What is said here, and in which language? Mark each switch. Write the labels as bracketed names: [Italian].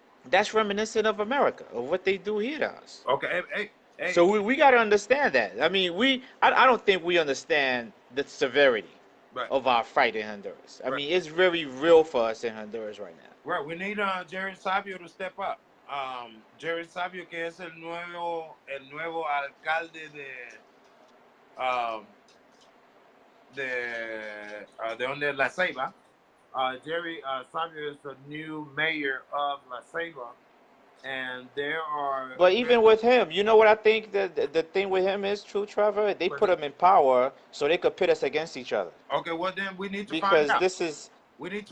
[English] that's reminiscent of America, of what they do here to us. Okay. Hey. So we got to understand that. I mean, I don't think we understand the severity Right. of our fight in Honduras. I Right. mean, it's very real for us in Honduras right now. Right. We need Jerry Sabio to step up. [Spanish] Jerry Sabio, que es el nuevo alcalde um, de donde La Ceiba. [English] Jerry Sabio is the new mayor of La Ceiba, and there are. But even with him, you know what I think the thing with him is true, Trevor? They put him in power so they could pit us against each other. Okay, well then we need to find Because out. this is We need to